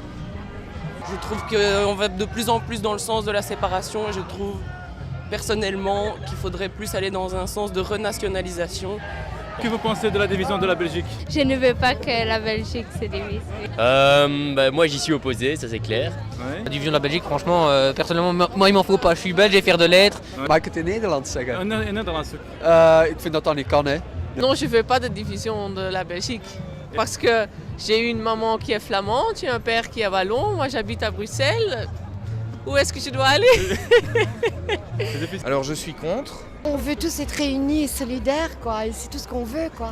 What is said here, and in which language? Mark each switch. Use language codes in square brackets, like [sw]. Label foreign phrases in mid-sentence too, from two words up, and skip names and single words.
[fr] Je trouve qu'on va de plus en plus dans le sens de la séparation et je trouve personnellement qu'il faudrait plus aller dans un sens de renationalisation. Que vous pensez de la division de la Belgique? Je ne veux pas que la Belgique se divise. Moi j'y suis opposé, ça c'est clair. Ouais. La division de la Belgique, franchement, personnellement, moi il m'en faut pas. Je suis belge et fier de l'être. [nl] Mag ik het in Nederland zeggen? In Nederlands. Ik vind dat dat niet kan, hè. [fr] Non, je ne veux pas de division de la Belgique parce que j'ai une maman qui est flamande, j'ai un père qui est wallon, moi j'habite à Bruxelles. Où est-ce que je dois aller? Alors je suis contre. On veut tous être réunis et solidaires, quoi, et c'est tout ce qu'on veut, quoi.